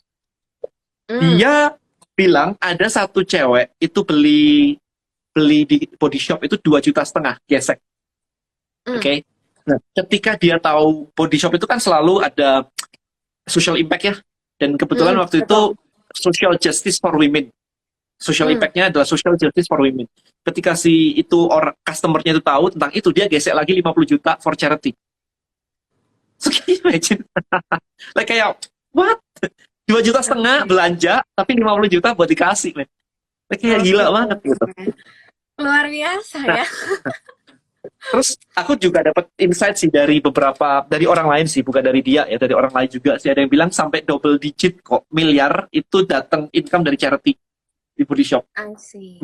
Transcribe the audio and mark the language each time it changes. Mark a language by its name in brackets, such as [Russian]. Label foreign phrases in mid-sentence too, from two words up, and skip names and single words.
[Indonesian] Hmm. Dia bilang ada satu cewek itu beli di Body Shop itu 2,5 juta gesek. Oke. Nah, ketika dia tahu Body Shop itu kan selalu ada [English] social impact [Indonesian] ya. Dan kebetulan waktu itu Betul. [English] social justice for women. Social impact-nya [Indonesian] adalah [English] social justice for women. [Indonesian] Ketika si itu customer-nya itu tahu tentang itu, dia gesek lagi 50 juta [English] for charity. So, can you imagine? Like kayak, what? [Indonesian] 2,5 juta belanja, tapi 50 juta buat dikasih, [English] man. [Indonesian] Like kayak gila banget gitu. Luar biasa Nah, ya. terus aku juga dapat insight sih dari orang lain sih, bukan dari dia ya, dari orang lain juga sih. Ada yang bilang sampai double digit kok, miliar itu datang income dari charity di Body Shop. [English] I see.